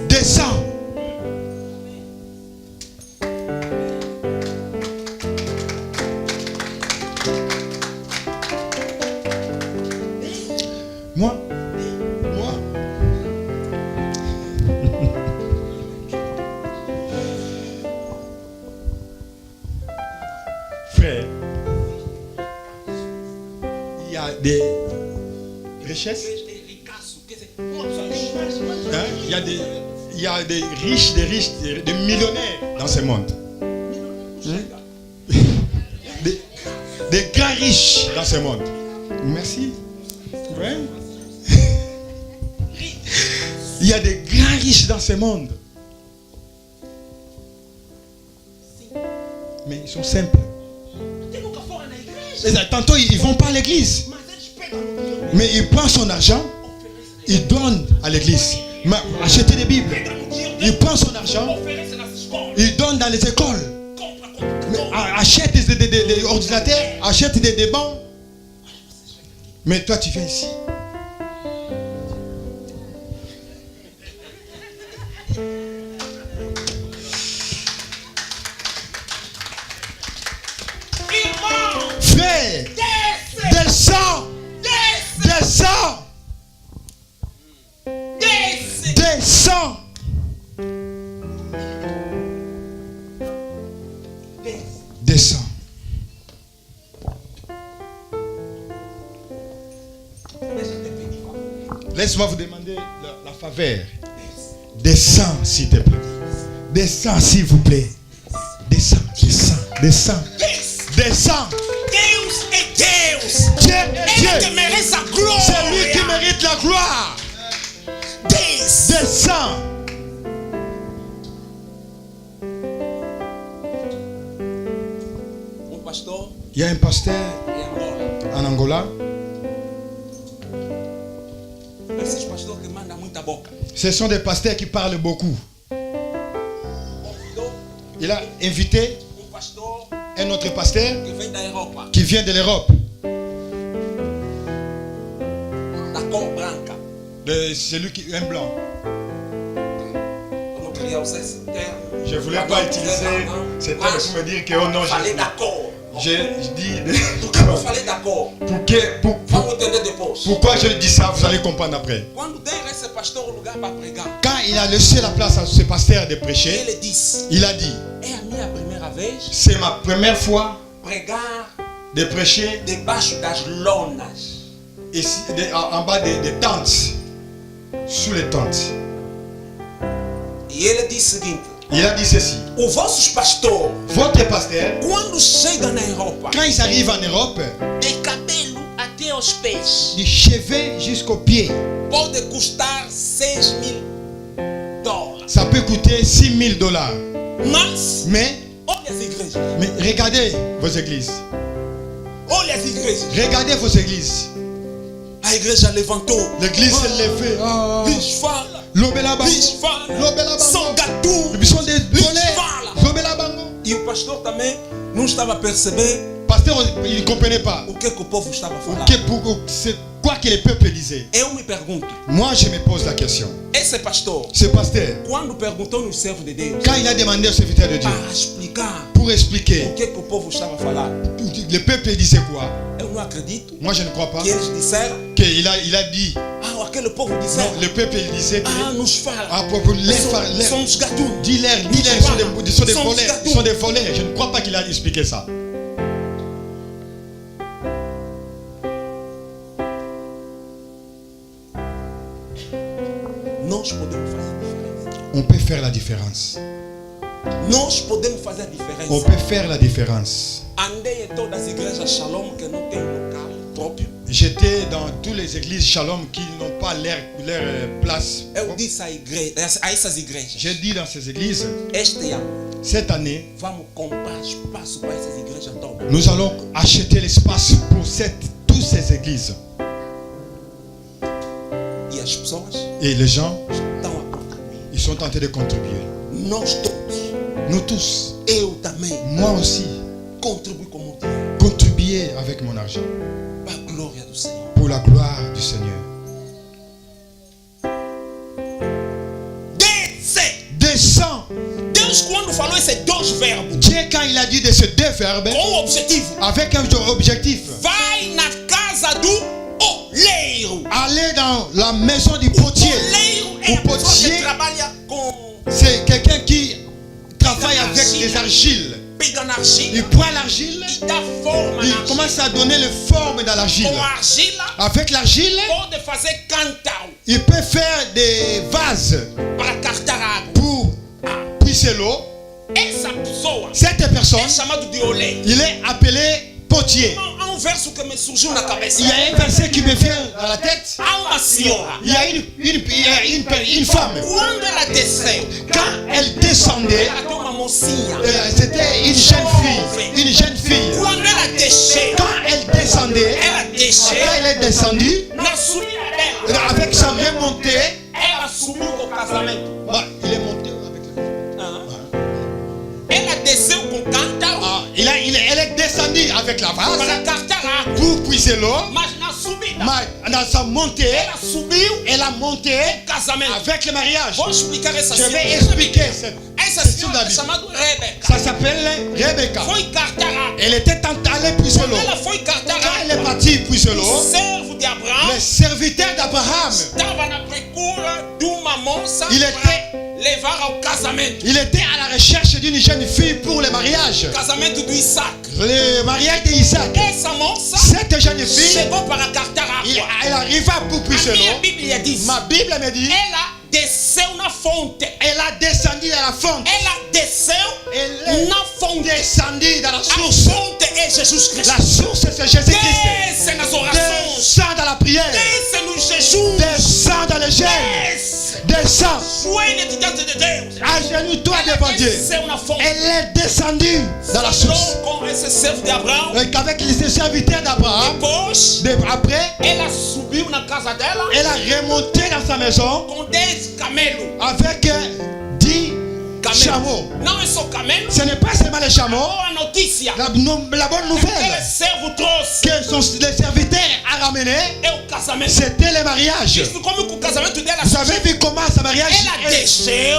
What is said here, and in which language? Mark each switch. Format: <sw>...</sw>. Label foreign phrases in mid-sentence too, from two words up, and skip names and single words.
<fr>Descends. Moi. Frère, il y a des richesses.</fr> <pt>Ricaço, quer dizer, uma pessoa rica.</pt> <fr>Hein? Il y a des riches, des millionnaires dans ce monde. Des grands riches dans ce monde. Merci. Ouais. Il y a des grands riches dans ce monde. Mais ils sont simples.</fr> <pt>Tem nunca fora na igreja.</pt> <fr>Tantôt, ils vont pas à l'église.</fr> <pt>Mas eles pegam no dinheiro,</pt> <fr>Mais ils prennent son argent,</fr> <pt>oferecem.</pt> <fr>ils donnent à l'église. Mais acheter des Bibles.</fr> <pt>Pega no dinheiro,</pt> <fr>Il prend son argent,</fr> <pt>oferece nas escolas.</pt> <fr>il donne dans les écoles.</fr> <pt>Compra</pt> <fr>Mais</fr> <pt>computador.</pt> <fr>achète des ordinateurs, achète des bancs. Mais toi, tu viens ici.</fr> <pt>Irmão,</pt> <fr>Frère,</fr> <pt>desce.</pt> <fr>descends,</fr> <pt>Desce.</pt> <fr>descends,</fr> <pt>Desce.</pt> <fr>descends.</fr> <pt>Desce.</pt> <fr>Descends.</fr> <pt>Deixa eu te pedir favor.</pt> <fr>Laisse-moi vous demander la faveur.</fr> <pt>Desce.</pt> <fr>Descends, s'il te plaît. Descends, s'il vous plaît. Descends, descends, descends.</fr> <pt>Desce.</pt> <fr>Descends.</fr> <pt>Deus é Deus.</pt> <fr>Dieu est</fr> <pt>Ele que</pt> <fr>Dieu.</fr> <pt>merece a glória.</pt> <fr>C'est lui qui mérite la gloire.</fr> <pt>Desce.</pt> <fr>Descends.</fr> <pt>Pastor</pt> <fr>Il y a un pasteur</fr> <pt>em Angola.</pt> <fr>en Angola.</fr> <pt>Esses pastores que mandam muita boca.</pt> <fr>Ce sont des pasteurs qui parlent beaucoup.</fr> <pt>Convidou</pt> <fr>Il a invité</fr> <pt>pastor</pt> <fr>un autre pasteur</fr> <pt>que vem da Europa,</pt> <fr>qui vient de l'Europe,</fr> <pt>da cor branca.</pt> <fr>de celui qui est un blanc.</fr> <pt>Eu não queria usar esse termo.</pt> <fr>Je ne voulais pas utiliser ce terme pour me dire que oh non,</fr> <pt>Falei da cor.</pt> <fr>je dis</fr> <pt>Do que eu falei da cor? Vamos entender depois.</pt> <fr>pourquoi je dis ça, vous allez comprendre après.</fr> <pt>Quando deram esse pastor o lugar para pregar,</pt> <fr>Quand il a laissé la place à ce pasteur de prêcher,</fr> <pt>ele disse:</pt> <fr>il a dit,</fr> <pt>é a minha primeira vez</pt> <fr>c'est ma première fois</fr> <pt>pregar</pt> <fr>de prêcher</fr> <pt>debaixo das lonas.</pt> <fr>ici, en bas des tentes, sous les tentes.</fr> <pt>E ele disse o seguinte:</pt> <fr>Il a dit ceci.</fr> <pt>Os vossos pastores,</pt> <fr>Votre pasteur,</fr> <pt>quando chegam na Europa,</pt> <fr>quand ils arrivent en Europe,</fr> <pt>de cabelo até aos pés,</pt> <fr>du cheveux jusqu'aux pieds,</fr> <pt>pode custar $6.000.</pt> <fr>ça peut coûter $6,000.</fr> <pt>Mas,</pt> <fr>Mais</fr> <pt>olha as igrejas.</pt> <fr>regardez vos églises.</fr> <pt>Olha as igrejas.</pt> <fr>Regardez vos églises.</fr> <pt>A igreja levantou.</pt> <fr>L'église se lève.</fr> <pt>Lhes fala.</pt> <ln>Lobela bango.</ln> <pt>Lhes fala.</pt> <ln>Lobela</ln> <pt>São</pt> <ln>bango.</ln> <pt>gatu.</pt> <fr>Ils sont des</fr> <pt>Lhes</pt> <fr>volets.</fr> <pt>fala.</pt> <ln>Lobela bango.</ln> <pt>E o pastor também não estava a perceber</pt> <fr>Pasteur, il ne comprenait pas.</fr> <pt>o que o povo estava a falar.</pt> <fr>C'est quoi que le peuple disait.</fr> <pt>Eu me pergunto,</pt> <fr>Moi, je me pose la question.</fr> <pt>esse pastor,</pt> <fr>Ce pasteur,</fr> <pt>quando perguntou no servo de Deus</pt> <fr>quand il a demandé au serviteur de Dieu</fr> <pt>para explicar</pt> <fr>pour</fr> <pt>o</pt> <fr>expliquer,</fr> <pt>que o povo estava a falar,</pt> <fr>le peuple disait quoi?</fr> <pt>eu não acredito</pt> <fr>Moi, je ne crois pas.</fr> <pt>que eles disseram,</pt> <fr>Qu'il a dit.</fr> <pt>aquele povo</pt> <fr>Non,</fr> <pt>disseram,</pt> <fr>le peuple il disait que.</fr> <pt>nos fala,</pt> <fr>À propos de l'air.</fr> <pt>são os gatunos.</pt> <fr>Dis-leur, ils sont des volets. Ils sont des volets. Je ne crois pas qu'il a expliqué ça.</fr> <pt>Nós podemos fazer a diferença.</pt> <fr>On peut faire la différence.</fr> <pt>Nós podemos fazer a</pt> <fr>On</fr> <pt>diferença.</pt> <fr>peut faire la différence.</fr> <pt>Andei em todas as igrejas Shalom que não tem local próprio.</pt> <fr>J'étais dans toutes les églises Shalom qui n'ont pas leur place.</fr> <pt>Eu disse a essas igrejas,</pt> <fr>J'ai dit dans ces églises,</fr> <pt>este ano</pt> <fr>cette année,</fr> <pt>vamos comprar espaço para essas igrejas todas.</pt> <fr>nous allons acheter l'espace pour toutes ces églises.</fr> <pt>E as pessoas</pt> <fr>Et les gens,</fr> <pt>estão a contribuir.</pt> <fr>ils sont en train de contribuer.</fr> <pt>Nós todos,</pt> <fr>Nous tous,</fr> <pt>eu também,</pt> <fr>moi aussi,</fr> <pt>contribuo com o dinheiro</pt> <fr>contribuer avec mon argent</fr> <pt>para a glória do Senhor.</pt> <fr>pour la gloire du Seigneur. Descends.</fr> <pt>Deus, quando falou esses dois verbos,</pt> <fr>Dieu, quand il a dit de ces deux verbes,</fr> <pt>com o objetivo,</pt> <fr>avec un objectif,</fr> <pt>vai na casa do oleiro.</pt> <fr>aller dans la maison du potier.</fr> <pt>Oleiro é O a pessoa</pt> <fr>potier,</fr> <pt>que trabalha com,</pt> <fr>c'est quelqu'un qui travaille avec des argiles.</fr> <pt>pega na argila</pt> <fr>Il prend l'argile,</fr> <pt>e dá forma</pt> <fr>il</fr> <pt>na argila.</pt> <fr>commence à donner la forme dans l'argile.</fr> <pt>Com a argila,</pt> <fr>Avec l'argile,</fr> <pt>pode fazer cantal</pt> <fr>il peut faire des vases</fr> <pt>para cartar água.</pt> <fr>pour puiser l'eau.</fr> <pt>Essa pessoa</pt> <fr>Cette</fr> <pt>é</pt> <fr>personne,</fr> <pt>chamado de oleiro.</pt> <fr>il est appelé potier.</fr> <pt>Há verso que me surgiu na cabeça.</pt> <fr>Il y a un verset qui me vient à la tête.</fr> <pt>Há uma senhora.</pt> <fr>Il y a une femme.</fr> <pt>Quando ela desceu,</pt> <fr>Quand elle descendait,</fr> <pt>ela tem uma mocinha.</pt> <fr>c'était une jeune fille. Une jeune fille.</fr> <pt>Quando ela desceu,</pt> <fr>Quand elle descendait,</fr> <pt>ela desceu</pt> <fr>quand elle est descendue,</fr> <pt>na subida dela.</pt> <fr>avec sa remontée,</fr> <pt>Ela subiu com o casamento.</pt> <fr>il est monté avec</fr> <pt>Ela desceu com cantal</pt> <fr>elle est descendue avec la vase</fr> <pt>para cartar água.</pt> <fr>pour puiser l'eau.</fr> <pt>Mas na subida,</pt> <fr>Mais dans sa montée,</fr> <pt>ela subiu</pt> <fr>elle a monté</fr> <pt>com casamento.</pt> <fr>avec le mariage.</fr> <pt>Vou explicar essa</pt> <fr>Je vais</fr> <pt>senhora.</pt> <fr>expliquer cette.</fr> <pt>Essa senhora é chamada Rebeca.</pt> <fr>Ça s'appelle Rebecca.</fr> <pt>Foi cartar água.</pt> <fr>Elle était allée puiser l'eau.</fr> <pt>Quando ela foi cartar</pt> <fr>Quand elle est</fr> <pt>água,</pt> <fr>partie puiser</fr> <pt>o</pt> <fr>l'eau,</fr> <pt>servo de Abraão</pt> <fr>le serviteur d'Abraham,</fr> <pt>estava na procura de uma moça</pt> <fr>Il</fr> <pt>para</pt> <fr>était-</fr> <pt>levar ao casamento.</pt> <fr>il était à la recherche d'une jeune fille pour le mariage.</fr> <pt>Casamento do Isaac.</pt> <fr>Le mariage d'Isaac.</fr> <pt>Essa moça</pt> <fr>Cette jeune fille,</fr> <pt>chegou para cartar água.</pt> <fr>elle arriva pour puiser</fr> <pt>A minha</pt> <fr>l'eau.</fr> <pt>Bíblia diz:</pt> <fr>Ma Bible me dit,</fr> <pt>ela desceu na fonte.</pt> <fr>elle a descendu dans la fonte.</fr> <pt>Ela desceu</pt> <fr>Elle est</fr> <pt>na fonte.</pt> <fr>descendue dans la</fr> <pt>A</pt> <fr>source.</fr> <pt>fonte é Jesus Cristo.</pt> <fr>La source, c'est Jésus-Christ.</fr> <pt>Desce nas orações.</pt> <fr>Descends dans la prière.</fr> <pt>Desce no jejum.</pt> <fr>Descends dans le jeûne.</fr> <pt>Desce.</pt> <fr>Descends.</fr> <pt>Joelha diante de Deus.</pt> <fr>Agenouille-toi</fr> <pt>Ela</pt> <fr>devant Dieu.</fr> <pt>desceu na fonte.</pt> <fr>Elle est descendue dans la source.</fr> <pt>Falou com esse servo de Abraão.</pt> <fr>Avec les serviteurs d'Abraham.</fr> <pt>Depois,</pt> <fr>Après,</fr> <pt>ela subiu na casa dela</pt> <fr>elle a remonté dans sa maison</fr> <pt>com 10 camelos.</pt> <fr>avec 10 chameaux.</fr> <pt>Não é só camelo.</pt> <fr>Ce n'est pas seulement les chameaux.</fr> <pt>Boa notícia.</pt> <fr>La bonne</fr> <pt>Aquele</pt> <fr>nouvelle</fr> <pt>servo trouxe</pt> <fr>que les serviteurs a ramené,</fr> <pt>é o casamento.</pt> <fr>c'était le mariage.</fr> <pt>Isso como que o casamento dela</pt> <fr>Vous avez vu comment ce mariage</fr> <pt>ela desceu,</pt>